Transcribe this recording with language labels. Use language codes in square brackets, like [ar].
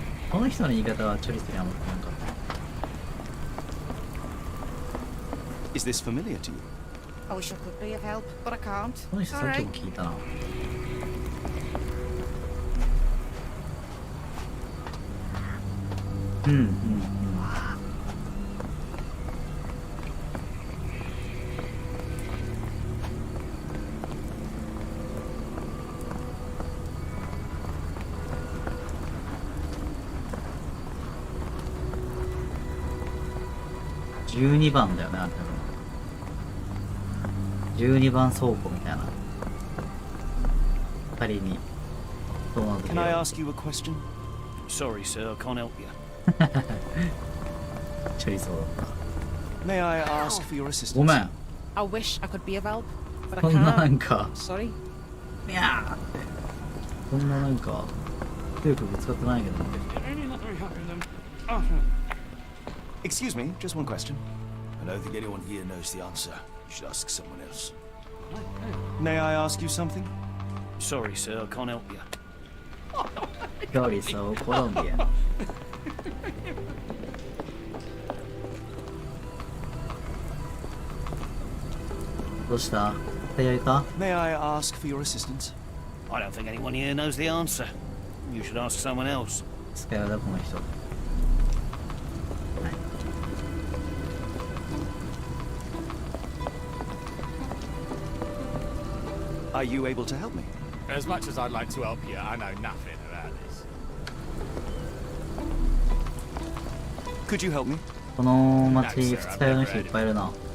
[ja] この人の言い方はチョリソーにあんまなんか。 [en] Is this familiar to you? I wish I could be of help, but I can't. [ja] この人さっきも聞いたな。うんうんうん。 12番だよね、あれ多分。12番倉庫みたいな。仮に。そうなんだけど。 [en] Can I ask you a question? Sorry, sir, I can't help you. [ja] チョリソーだった。 [en] May I ask for your assistance? [ja] ごめん。 [en] I wish I could be of help, but I [ja] こんななん [en] can't. [ja] か、 [en] Sorry. [ja] にゃーって。こんななんか、強くぶつかってないけどね。 [en] Excuse me, just one question. I don't think anyone here knows the answer. You should ask someone else. May I ask you something? Sorry, sir, I can't help you. [ja] チョリソー、コロンビア。どうした？手やりた？ [en] May I ask for your assistance? I don't think anyone here knows the answer. You should ask someone else. [ja] 使いだこの人。 [en] Are you able to help me? As much as I'd like to help you, I know nothing about this. Could you help me? [ja] この町、二日酔いの人いっぱいいるな。